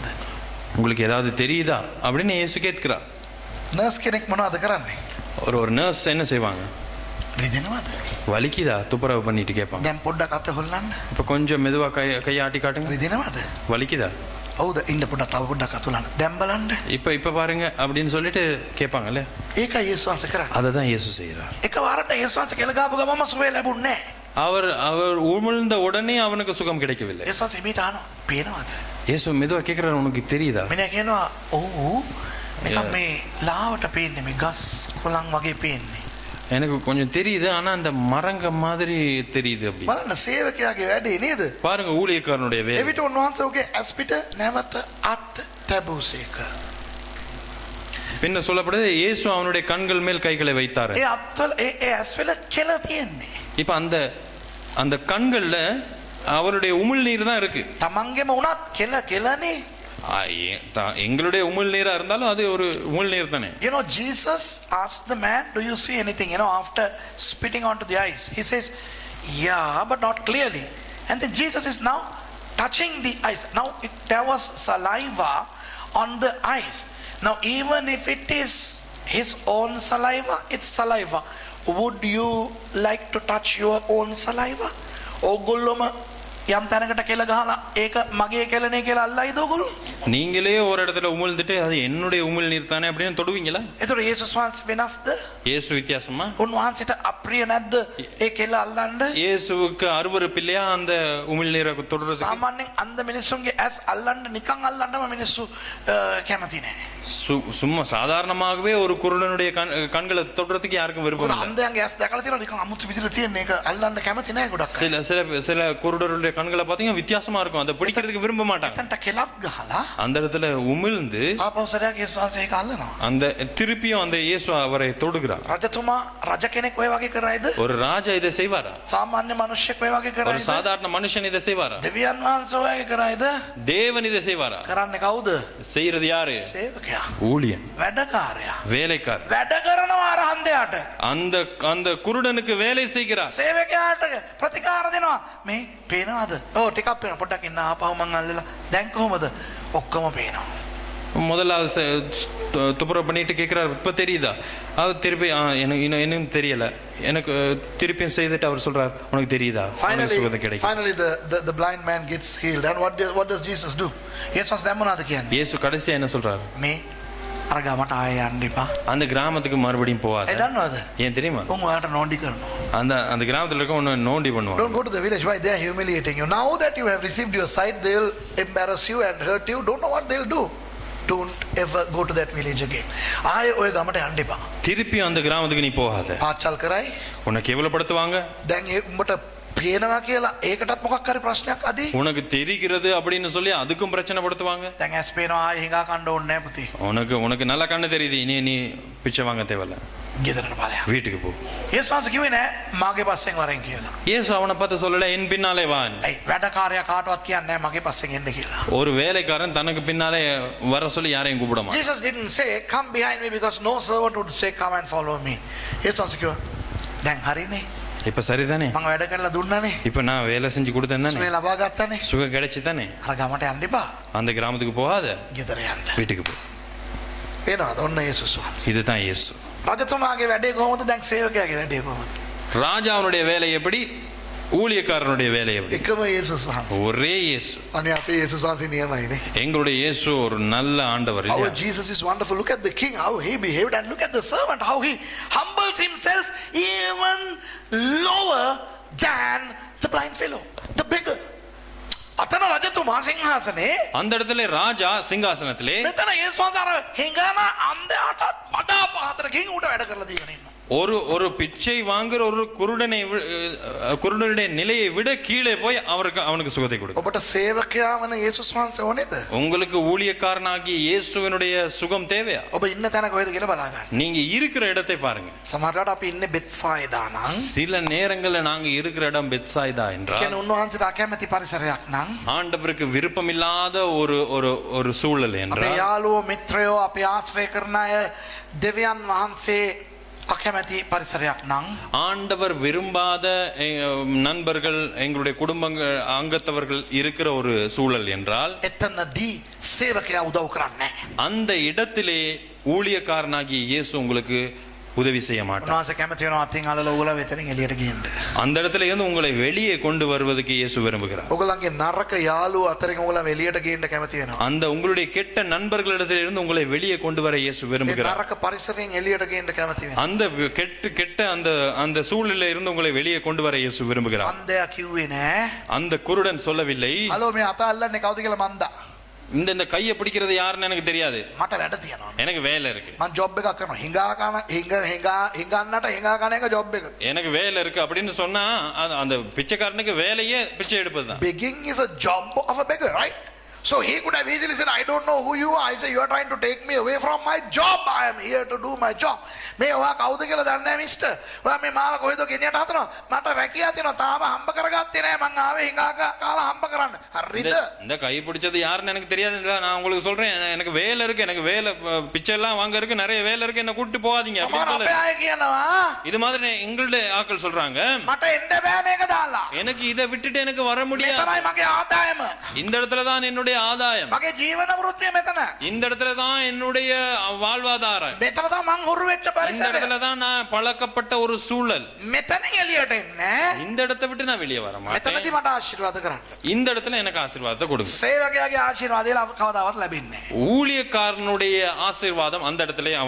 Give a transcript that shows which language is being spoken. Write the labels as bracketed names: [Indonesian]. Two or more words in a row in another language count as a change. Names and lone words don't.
[Tamil] உங்களுக்கு ஏதாவது தெரியுதா அப்படின்னு இயேசு கேட்கிறார். [Sinhala] නර්ස් කෙනෙක් මොනවද කරන්නේ? [Tamil] ஒரு நர்ஸ் என்ன செய்வாங்க? [Sinhala] රිදෙනවද? [Tamil] வலிக்குதா துப்புரவு பண்ணிட்டு கேட்பாங்க. [Sinhala] දැන් පොඩ්ඩක් අත හොල්ලන්න. [Tamil] இப்ப கொஞ்சம் மெதுவா கையாட்டி காட்டுங்க. [Sinhala] රිදෙනවද? [Tamil] வலிக்குதா? [Sinhala] හවුද? ඉන්න පොඩ්ඩක් තව පොඩ්ඩක් අත හොල්ලන්න. දැන් බලන්න. [Tamil] இப்ப பாருங்க அப்படின்னு சொல்லிட்டு கேட்பாங்கல்ல. [Sinhala] ඒකයි යේසුස් වහන්සේ කරන්නේ. [Tamil] அதை தான் இயேசு செய்கிறார். [Sinhala] එකවරට යේසුස් වහන්සේ කෙල ගාපු ගමම සුවය ලැබුණේ නැහැ. [Tamil] அவர் உமிழ்ந்த உடனே அவனுக்கு சுகம் கிடைக்கவில்லை. [Sinhala] යේසුස් වහන්සේ හිමීට අහනවා පේනවද? [Tamil] இயேசு மெதுவா கேட்கிறார் உனக்கு தெரியுதா? [Sinhala] මිනිහා කියනවා ඔව් නිකන් මේ ලාවට පේන්නේ මේ ගස් කොළන් වගේ පේන්නේ. [Tamil] எனக்கு கொஞ்சம் தெரியுது ஆனா அந்த மரங்க மாதிரி தெரியுது அப்படி. [Sinhala] බලන්න සේවකයාගේ වැඩේ නේද? [Tamil] பாருங்க ஊழியக்காரனுடைய வேலை. [Sinhala] එවිට උන්වහන්සේ ඔහුගේ ඇස් පිට නැවත අත් තැබුසේක. [Tamil] பின்ன சொல்லப்படுது இயேசு அவனுடைய கண்கள் மேல் கைகளை வைத்தார். [Sinhala] ඒ අත්වල ඒ ඇස් වල කෙල තියෙන්නේ. [Tamil] இப்ப அந்த கண்கள்ல அவருடைய உமிழ்நீர் தான் இருக்கு. [Sinhala] තමන්ගේම උනත් කෙලනේ. [Tamil] எங்களுடைய உமிழ்நீரா இருந்தாலும் அது ஒரு உமிழ்நீர் தானே. [English] You know, Jesus asked the man, do you see anything? You know, after spitting onto the ice, he says, yeah, but not clearly. And then Jesus is now touching the ice. Now there was saliva on the ice. Now even if it is his own saliva, it's saliva. Would you like to touch your own saliva? [Sinhala] ඕගොල්ලොම යම් තැනකට කෙල ගහලා ඒක මගේ කෙලනේ කියලා අල්ලයිද ඕගොල්ලෝ? [Tamil] நீங்களே ஒரு இடத்துல உமிழ்ந்துட்டு அது என்னுடைய உமிழ்நீர் தானே அப்படின்னு தொடுவீங்களா? [Sinhala] ඒතර යේසුස් වහන්සේ වෙනස්ද? [Tamil] இயேசு வித்தியாசமா? [Sinhala] උන්වහන්සේට අප්‍රිය නැද්ද ඒ කෙල අල්ලන්න? [Tamil] இயேசுவுக்கு அருவருப்பில்லையா அந்த உமிழ்நீரை தொடுறதுக்கு? [Sinhala] සාමාන්‍යයෙන් අන්ධ මිනිස්සුන්ගේ ඇස් අල්ලන්න නිකන් අල්ලන්නම මිනිස්සු කැමති නැහැ. [Tamil] சும்மா சாதாரணமாகவே ஒரு குருடனுடைய கண்களை தொடுறதுக்கு யாருக்கும் விருப்பம் இல்லை. [Sinhala] අන්ධයන්ගේ ඇස් දැකලා තියෙනවා නිකන් අමුතු විදිහට තියෙන එක අල්ලන්න කැමති නැහැ ගොඩක්. [Tamil] சில குருடருடைய கண்களை பார்த்தீங்கன்னா வித்தியாசமா இருக்கும். அதை பிடிக்கிறதுக்கு விரும்ப மாட்டாங்க. [Sinhala] එතනට කෙලක් ගහලා [Tamil] அந்த இடத்துல உமிழ்ந்து [Sinhala] ආපෞසරයක් යේසුස් වහන්සේ ඒක අල්ලනවා. [Tamil] அந்த திருப்பியும் அந்த இயேசு அவரை தொடுகிறார். [Sinhala] රජතුමා රජ කෙනෙක් ඔය වගේ කරයිද? [Tamil] ஒரு ராஜா இதை செய்வாரா? [Sinhala] සාමාන්‍ය මිනිහෙක් ඔය වගේ [Tamil] ஒரு [Sinhala] කරයිද? [Tamil] சாதாரண மனுஷன் இதை செய்வாரா? [Sinhala] දෙවියන් වහන්සේ ඔය වගේ කරයිද? [Tamil] தேவன் இதை செய்வாரா? [Sinhala] කරන්නේ කවුද? [Tamil] செய்யறது யாரு? [Sinhala] සේවකයා. [Tamil] ஊழியன், [Sinhala] වැඩකාරයා. [Tamil] வேலைக்காரர். [Sinhala] වැඩ කරනවා අර අන්ධයාට. [Tamil] அந்த குருடனுக்கு வேலை செய்கிறார். [Sinhala] සේවකයාට ප්‍රතිකාර දෙනවා. මේ පේනවද? ඔව් ටිකක් පේනවා. පොඩ්ඩක් ඉන්න ආපහු මං අල්ලලා. දැන් කොහමද? ඔක්කොම පේනවා. [Tamil] முதல்ல துப்புரவு பண்ணிட்டு கேட்கிறார் இப்ப தெரியுதா? அது திருப்பி எனக்கு இன்னும் தெரியல. எனக்கு திருப்பியும் செய்துட்டு அவர் சொல்றார் உனக்கு தெரியுதா? சுகத்தை கிடைக்கும். [English] Finally the blind man gets healed. And what does Jesus do? [Sinhala] යේසුස් දැන් මොනවද කියන්නේ? [Tamil] இயேசு கடைசியா என்ன சொல்றார்? [Sinhala] මේ අර ගමට ආයෙ යන්න එපා. [Tamil] அந்த கிராமத்துக்கு மறுபடியும் போகாத. [Sinhala] ඒ දන්නවද? [Tamil] ஏன் தெரியுமா? [Sinhala] උන් ඔයාලට නෝන්ඩි කරනවා. [Tamil] அந்த கிராமத்துல இருக்க உன்னை நோண்டி பண்ணுவாங்க. [English] Don't go to the village. Why? They are humiliating you. Now that you have received your sight, they will embarrass you and hurt you. Don't know what they'll do. Don't ever go to that village again. [Sinhala] ආයෙ ඔය ගමට යන්න එපා. [Tamil] திருப்பி அந்த கிராமத்துக்கு நீ போகாத. [Sinhala] පාචල් කරයි. [Tamil] உன்னை கேவலப்படுத்துவாங்க. [Sinhala] දැන් ඒ උඹට පේනවා කියලා ඒකටත් මොකක් හරි ප්‍රශ්නයක් අදී. [Tamil] உனக்கு தெரிகிறது அப்படின்னு சொல்லி அதுக்கும் பிரச்சனை படுத்துவாங்க. [Sinhala] දැන් ඇස් පේනවා ආයෙ හිඟා කන්න ඕනේ නැහැ පුතේ. [Tamil] உனக்கு நல்ல கண்ணு தெரியுது. நீ பிச்சை வாங்க தேவையில்ல. [Sinhala] ගෙදරට ඵලයක්. [Tamil] வீட்டுக்கு போ. [Sinhala] යේසුස් වහන්සේ කිව්වේ නෑ මාගේ පස්සෙන් වරෙන් කියලා. [Tamil] இயேசு அவனை பார்த்து சொல்லல என் பின்னாலே வா. [Sinhala] ඒ වැඩකාරයා කාටවත් කියන්නේ නෑ මගේ පස්සෙන් එන්න කියලා. [Tamil] ஒரு வேலைக்காரன் தனக்கு பின்னாலே வர சொல்லி யாரையும் கூப்பிட மாட்டான். [English] Jesus didn't say come behind me because no servant would say come and follow me. [Sinhala] යේසුස් වහන්සේ කිව්වා දැන් හරිනේ. [Tamil] இப்ப சரிதானே? [Sinhala] මම වැඩ කරලා දුන්නානේ. [Tamil] இப்ப நான் வேலை செஞ்சு கொடுத்தேன் தானே? [Sinhala] සුවය ලබා ගත්තානේ. [Tamil] சுகம் கிடைச்சு தானே? [Sinhala] අර ගමට යන්න එපා. [Tamil] அந்த கிராமத்துக்கு போகாத. [Sinhala] ගෙදර යන්න. [Tamil] வீட்டுக்கு போ. [Sinhala] එනවාද? ඔන්න යේසුස් වහන්සේ. [Tamil] இதுதான் இயேசு. [Sinhala] රජතුමාගේ වැඩේ කොහොමද? දැන් සේවකයාගේ වැඩේ කොහොමද? [Tamil] ராஜாவுடைய வேலை எப்படி? ஊழியக்காரனுடைய வேலை எப்படி? [Sinhala] එකම යේසුස් වහන්සේ. [Tamil] ஒரே இயேசு. [Sinhala] අනේ අපේ යේසුස් වහන්සේ නියමයිනේ. [Tamil] எங்களுடைய இயேசு ஒரு நல்ல ஆண்டவர் [English] Our [Tamil] இல்லையா? [English] Jesus is wonderful. Look at the king, how he behaved, and look at the servant, how he humbles himself even lower than the blind fellow, the beggar. [Sinhala] අතන රජතුමා සිංහාසනේ. [Tamil] அந்த இடத்துல ராஜா சிங்காசனத்திலே. [Sinhala] මෙතන යේසුස් වහන්සේ අර හිඟන අන්ධයාට වඩා පහතට ගිහින් උඩ වැඩ කරලා දීගෙන ඉන්නවා. [Tamil] ஒரு பிச்சை வாங்குற ஒரு குருடனுடைய நிலையை விட கீழே போய் அவனுக்கு சுகத்தை கொடுக்கும். [Sinhala] ඔබට සේවකයා වන යේසුස් වහන්සේ ඕනේද? [Tamil] உங்களுக்கு ஊழியக்காரனாகிய இயேசுவினுடைய சுகம் தேவையா? [Sinhala] ඔබ ඉන්න තැන කොහෙද කියලා බලා ගන්න. [Tamil] நீங்க இருக்கிற இடத்தை பாருங்க. [Sinhala] සමහරවිට අපි ඉන්නේ බෙත්සයිදා නම් [Tamil] சில நேரங்கள்ல நாங்க இருக்கிற இடம் பெத்சாய்தா என்றால் [Sinhala] කියන්නේ උන්වහන්සේට අකමැති පරිසරයක් නම් [Tamil] ஆண்டவருக்கு விருப்பமில்லாத ஒரு சூழல் [Sinhala] අපේ [Tamil] என்றால் [Sinhala] යාළුවෝ මිත්‍රයෝ අපි ආශ්‍රය කරන අය දෙවියන් වහන්සේ අකමැති පරිසරයක් නම් [Tamil] ஆண்டவர் விரும்பாத நண்பர்கள் எங்களுடைய குடும்பங்கள் அங்கத்தவர்கள் இருக்கிற ஒரு சூழல் என்றால் [Sinhala] එතනදී සේවකයා උදව් කරන්නේ [Tamil] அந்த இடத்திலே ஊழியக்காரனாகிய இயேசு உங்களுக்கு உதவி செய்ய மாட்டார். [Sinhala] උන්වහන්සේ කැමති වෙනවා අතින් අල්ලලා ඔයගොල්ලෝ වෙතනින් එළියට ගියන්න. [Tamil] அந்த இடத்துல இருந்து உங்களை வெளியே கொண்டு வருவதற்கு இயேசு விரும்புகிறார். [Sinhala] ඔයගොල්ලන්ගේ නරක යාළුවෝ අතරින් ඔයගොල්ලෝ එළියට ගියන්න කැමති වෙනවා. [Tamil] அந்த உங்களுடைய கெட்ட நண்பர்களிடத்தில் இருந்து உங்களை வெளியே கொண்டு வர இயேசு [Sinhala] ඒ [Tamil] விரும்புகிறார். [Sinhala] නරක පරිසරයෙන් එළියට ගියන්න කැමති වෙනවා. [Tamil] அந்த கெட்ட அந்த சூழலில் இருந்து உங்களை வெளியே கொண்டு வர இயேசு விரும்புகிறார். [Sinhala] අන්දයා කිව්වේ නෑ. [Tamil] அந்த குருடன் சொல்லவில்லை, [Sinhala] හලෝ මේ අත අල්ලන්නේ කවුද කියලා මන්දා. [Tamil] இந்த கையை பிடிக்கிறது யாருன்னு எனக்கு தெரியாது, [Sinhala] මට වැඩ තියෙනවා. [Tamil] எனக்கு வேலை இருக்கு, [Sinhala] මම ජොබ් එකක් කරනවා. හිඟන්නට හිඟා කන එක ජොබ් එක. [Tamil] எனக்கு வேலை இருக்கு அப்படின்னு சொன்னா அந்த பிச்சைக்காரனுக்கு வேலையே பிச்சை எடுப்பதுதான். [English] Begging is a job of a beggar, right? So he could have easily said, I don't know who you are. I say, you are trying to take me away from my job. I am here to do my job. [Sinhala] මේ ඔයා කවුද කියලා දන්නේ නැහැ මිස්ටර්. ඔයා මේ මාව කොහෙද ගෙනියට හදනවා? මට රැකියාව තියෙනවා. තාම හම්බ කරගත්තේ නැහැ. මං ආවේ හිඟා කාලා හම්බ කරන්න. හරිද? [Tamil] இந்த கை பிடிச்சது யாருன்னு எனக்கு தெரியாது. நான் உங்களுக்கு சொல்றேன், எனக்கு வேலை இருக்கு, எனக்கு வேலை பிச்சை எல்லாம் வாங்க இருக்கு, நிறைய வேலை இருக்கு, என்ன கூட்டிட்டு போகாதீங்க அப்படின்னு [Sinhala] අපේ අය කියනවා [Tamil] இது மாதிரி எங்களுடைய ஆட்கள் சொல்றாங்க, [Sinhala] මට එන්න බෑ මේක දාලා. [Tamil] எனக்கு இதை விட்டுட்டு எனக்கு வர முடியாது. [Sinhala] මෙතනයි මගේ ආදායම. [Tamil] இந்த இடத்துல தான் என்னுடைய ஆதாயம், [Sinhala] මගේ ජීවන වෘත්තිය මෙතන. [Tamil] இந்த இடத்துல தான் என்னுடைய வாழ்வாதாரம், [Sinhala] මෙතන තමයි මං හුරු වෙච්ච [Tamil] இந்த [Sinhala] පරිසරය. [Tamil] இடத்துல தான் நான் பழக்கப்பட்ட ஒரு சூழல். [Sinhala] මෙතනින් එළියට එන්නේ. [Tamil] இந்த இடத்தை விட்டு நான் வெளியே வர மாட்டேன். [Sinhala] මෙතනදී මට ආශිර්වාද කරන්න. [Tamil] இந்த இடத்துல எனக்கு ஆசீர்வாதத்தை கொடுங்க. [Sinhala] සේවකයාගේ ආශිර්වාදය කවදාවත් ලැබෙන්නේ නැහැ. [Tamil] ஊழியக்காரனுடைய ஆசீர்வாதம் அந்த இடத்துல [English] The